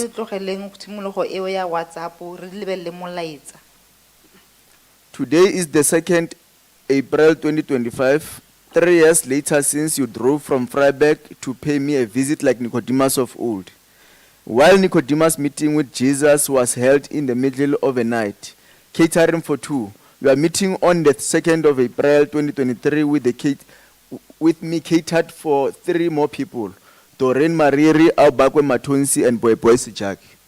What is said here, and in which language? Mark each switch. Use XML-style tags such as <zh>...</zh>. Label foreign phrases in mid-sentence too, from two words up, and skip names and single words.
<tn>A re tlogeleng tshimologo eo ya WhatsApp re lebelele molaetsa.</tn> <en>today is the second April 2025, 3 years later since you drove from Freiburg to pay me a visit like Nicodemus of old. While Nicodemus' meeting with Jesus was held in the middle of the night, catering for two, you are meeting on the 2nd of April 2023 with me catered for 3 more people, Doreen Mariri, Aubakwe Matonsi, and Boy Sijaki.</en>